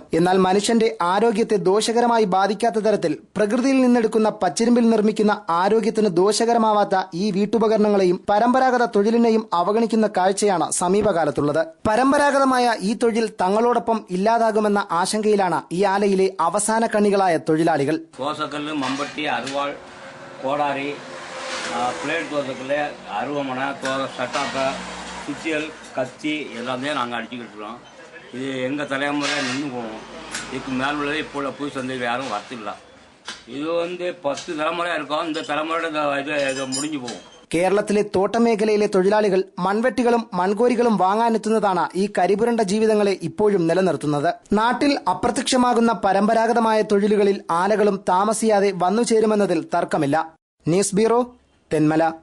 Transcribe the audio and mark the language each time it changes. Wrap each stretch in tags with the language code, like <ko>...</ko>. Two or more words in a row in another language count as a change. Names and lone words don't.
<ml>എന്നാൽ മനുഷ്യന്റെ ആരോഗ്യത്തെ ദോഷകരമായി ബാധിക്കാത്ത തരത്തിൽ പ്രകൃതിയിൽ നിന്നെടുക്കുന്ന പച്ചിരുമ്പിൽ നിർമ്മിക്കുന്ന ആരോഗ്യത്തിന് ദോഷകരമാവാത്ത ഈ വീട്ടുപകരണങ്ങളെയും പരമ്പരാഗത തൊഴിലിനെയും അവഗണിക്കുന്ന കാഴ്ചയാണ് സമീപകാലത്തുള്ളത്. പരമ്പരാഗതമായ ഈ തൊഴിൽ തങ്ങളോടൊപ്പം ഇല്ലാതാകുമെന്ന ആശങ്കയിലാണ് ഈ ആലയിലെ അവസാന കണ്ണികളായ തൊഴിലാളികൾ.</ml> <ta>தோசைக்கல், மம்பட்டி, அருவாள், கோடாரி, பிளேட் தோசைக்கல், அருவமனை, சட்டாப்பை, சுத்தியல், கத்தி எல்லாத்தையும் நாங்கள் அடிச்சுக்கிட்டு இருக்கோம். இது எங்கள் தலைமுறை நின்று போவோம். இதுக்கு மேல் உள்ளது இப்போ உள்ள புது சந்தை யாரும் வரத்தில்லை. இது 10 தலைமுறையாக இருக்கும். இந்த தலைமுறையோட இது முடிஞ்சு போகும்.</ta> <ml>കേരളത്തിലെ തോട്ടമേഖലയിലെ തൊഴിലാളികൾ മൺവെട്ടികളും മൺകോരികളും വാങ്ങാനെത്തുന്നതാണ് ഈ കരിപുരണ്ട ജീവിതങ്ങളെ ഇപ്പോഴും നിലനിർത്തുന്നത്. നാട്ടിൽ അപ്രത്യക്ഷമാകുന്ന പരമ്പരാഗതമായ തൊഴിലുകളിൽ ആലകളും താമസിയാതെ വന്നുചേരുമെന്നതിൽ തർക്കമില്ല. ന്യൂസ് ബ്യൂറോ, തെന്മല.</ml>